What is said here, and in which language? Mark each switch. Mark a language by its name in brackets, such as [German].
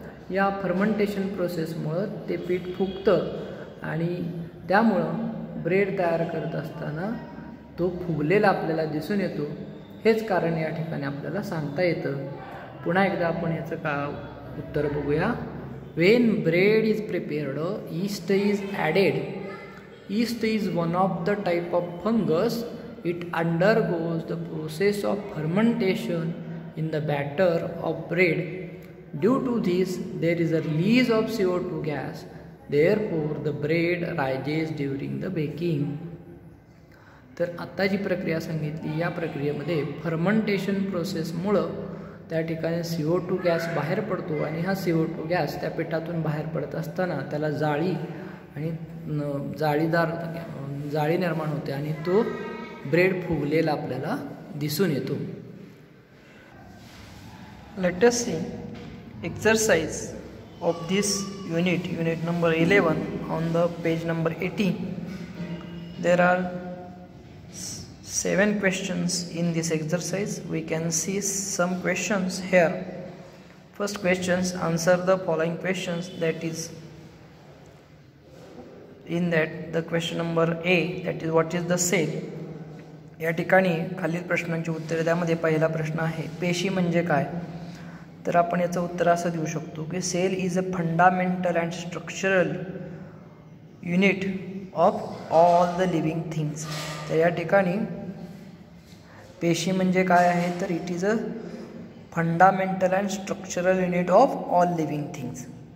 [Marathi] या फर्मंटेशन प्रोसेसमुळं ते पीठ फुगतं आणि त्यामुळं ब्रेड तयार करत असताना तो फुगलेला आपल्याला दिसून येतो. हेच कारण या ठिकाणी आपल्याला सांगता येतं. पुन्हा एकदा आपण याचं उत्तर बघूया. [English] When bread is prepared yeast is added. yeast is one of the type of fungus. It undergoes the process of fermentation in the batter of bread. Due to this there is a release of CO2 gas. Therefore the bread rises during the baking. [Marathi] तर आत्ता जी प्रक्रिया सांगितली या प्रक्रियेमध्ये fermentation प्रोसेसमुळं त्या ठिकाणी CO2 gas बाहेर पडतो आणि हा CO2 गॅस त्या पिठातून बाहेर पडत असताना त्याला जाळी आणि जाळी निर्माण होते आणि तो ब्रेड फुगलेला आपल्याला दिसून येतो. [English] Let us see exercise of this unit number 11 on the page number 80. There are 7 questions in this exercise. We can see some questions here. First questions, answer the following questions. That is, in that the question number A, that is what is the cell. [Marathi] या ठिकाणी खालील प्रश्नांची उत्तरे. त्यामध्ये पहिला प्रश्न आहे पेशी म्हणजे काय. तर आपण याचं उत्तर असं देऊ शकतो की [English] Cell is a fundamental and structural unit of all the living things. [Marathi] तर या ठिकाणी पेशी म्हणजे काय आहे तर [English] It is a fundamental and structural unit of all living things.